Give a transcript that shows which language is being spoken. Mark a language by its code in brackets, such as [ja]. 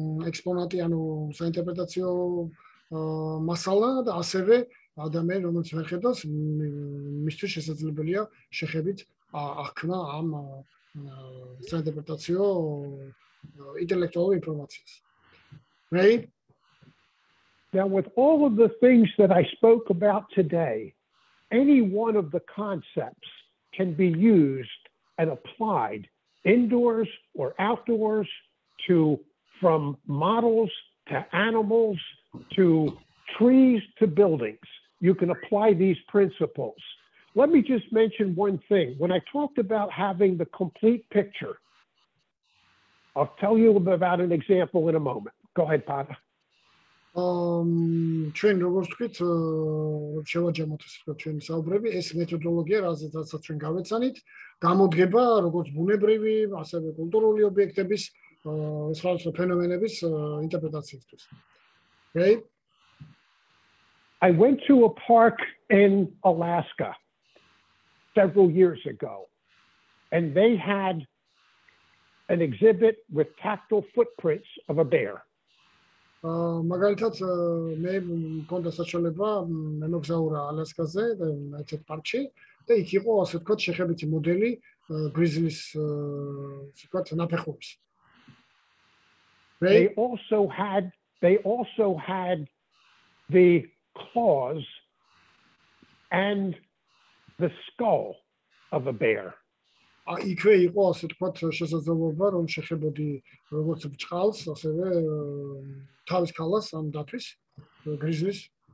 [ka] ექსპონატი, ანუ საინტერპრეტაციო მასალა და ასევე ადამიანი, რომელიც ვერ ხედავს, მისთვის შესაძლებელია შეხებით აღქნა ამ საინტერპრეტაციო [en] intellectual information. Right? Now, with all of the things that I spoke about today, any one of the concepts can be used and applied indoors or outdoors from models to animals to trees to buildings. You can apply these principles. Let me just mention one thing. When I talked about having the complete picture, I'll tell you about an example in a moment. Go ahead, Pata. [ka] ჩვენ როგორც ვთქვით, შევაჯამოთ ეს ვთქვათ ჩვენი საუბრები, ეს მეთოდოლოგია, რაზეც ჩვენ გავეცანით, გამოდგება როგორც ბუნებრივი, ასევე კულტურული ობიექტების, სხვადასხვა ფენომენების ინტერპრეტაციისთვის. [en] Okay? I went to a park in Alaska several years ago, and they had an exhibit with tactile footprints of a bear. [ka] მაგალითად მე მქონდა საშუალება მემოგზაურა ალასკაზე და ერთ პარკში და იქ იყო ასე ვთქვათ შეხებითი მოდელი გრიზლის ასე ვთქვათ ნაფეხურს. [en] They also had the claws and the skull of a bear. [ka] იქვე იყო ასე ვთქვათ შესაძლებლობა რომ შეხებოდი როგორც ბჭყალს, ასევე თავის ქალას ამ დათვის გრიზლის.